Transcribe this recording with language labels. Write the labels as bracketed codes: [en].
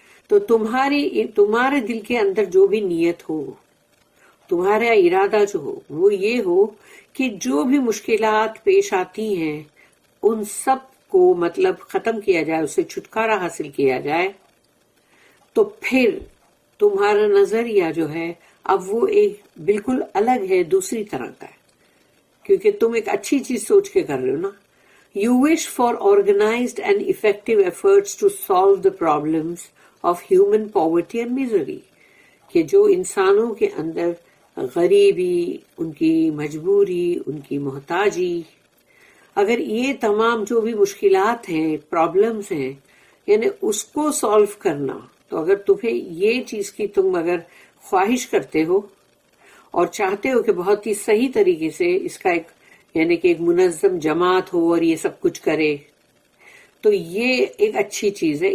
[ur] تو تمہارے دل کے اندر جو بھی نیت ہو، تمہارا ارادہ جو ہو وہ یہ ہو کہ جو بھی مشکلات پیش آتی ہیں ان سب کو مطلب ختم کیا جائے، اس سے چھٹکارا حاصل کیا جائے، تو پھر تمہارا نظریہ جو ہے اب وہ ایک بالکل الگ ہے، دوسری طرح کا ہے، کیونکہ تم ایک اچھی چیز سوچ کے کر رہے ہو نا. [en] You wish for organized and effective efforts to solve the problems of human poverty and misery. [ur] کہ جو انسانوں کے اندر غریبی، ان کی مجبوری، ان کی محتاجی، اگر یہ تمام جو بھی مشکلات ہیں، پرابلمز ہیں، یعنی اس کو سالو کرنا، تو اگر تمہیں یہ چیز کی تم اگر خواہش کرتے ہو اور چاہتے ہو کہ بہت ہی صحیح طریقے سے اس کا ایک یعنی کہ ایک منظم جماعت ہو اور یہ سب کچھ کرے، تو یہ ایک اچھی چیز ہے.